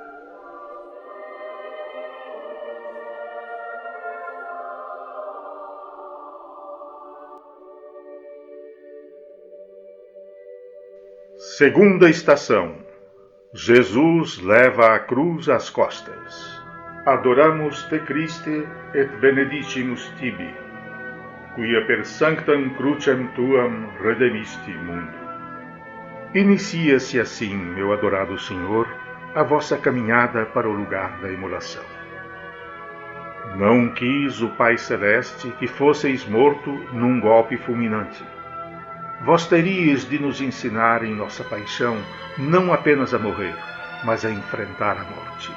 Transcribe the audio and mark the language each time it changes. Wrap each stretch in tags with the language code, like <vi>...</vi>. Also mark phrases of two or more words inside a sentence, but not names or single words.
<pt>Segunda estação. Jesus leva a cruz às costas.</pt> <la>Adoramus te Christe et benedicimus tibi, quia per sanctam crucem tuam redemisti mundo.</la> <pt>Inicia-se assim, meu adorado Senhor, a vossa caminhada para o lugar da imolação. Não quis o Pai Celeste que fosseis morto num golpe fulminante. Vós teríeis de nos ensinar em nossa paixão não apenas a morrer, mas a enfrentar a morte.</pt>